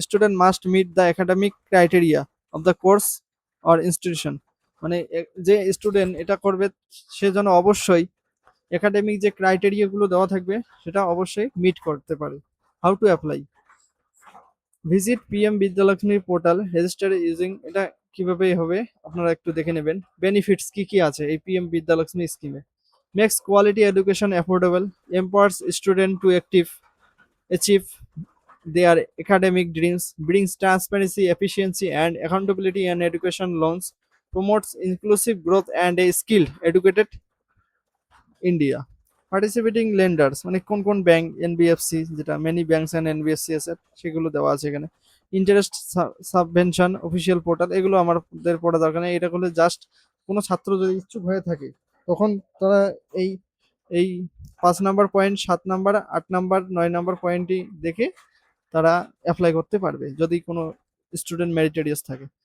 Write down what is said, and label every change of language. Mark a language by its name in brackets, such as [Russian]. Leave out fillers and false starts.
[English] student must meet the academic criteria of the course or institution, [Bangla] মানে যে student এটা করবে সে যেন অবশ্যই একাডেমিক যে ক্রাইটেরিয়াগুলো দেওয়া থাকবে সেটা অবশ্যই মিট করতে পারে। [English] how to apply, visit PM Vidyalaxmi portal, register using, [Bangla] এটা কিভাবে হবে আপনারা একটু দেখে নেবেন। [English] benefits [Bangla] কি কি আছে এই পিএম বিদ্যালক্ষ্মী স্কিমে, [English] Makes quality education affordable, empowers student to achieve their academic dreams, brings transparency, efficiency, and accountability in education loans, promotes inclusive growth and a skilled, educated India. [Bangla] Participating লেন্ডার্স, মানে কোন কোন ব্যাংক, এনবিএফসি, যেটা many banks and NBFC আছে সেগুলো দেওয়া আছে এখানে। Interest subvention, official portal, এগুলো আমাদের পড়া দরকার নেই, এটা করলে জাস্ট কোনো ছাত্র যদি ইচ্ছুক হয়ে থাকে তখন তারা এই এই 5 number point, 7 number, 8 number, 9 number পয়েন্টটি দেখে তারা অ্যাপ্লাই করতে পারবে যদি কোনো স্টুডেন্ট মেরিটোরিয়াস থাকে।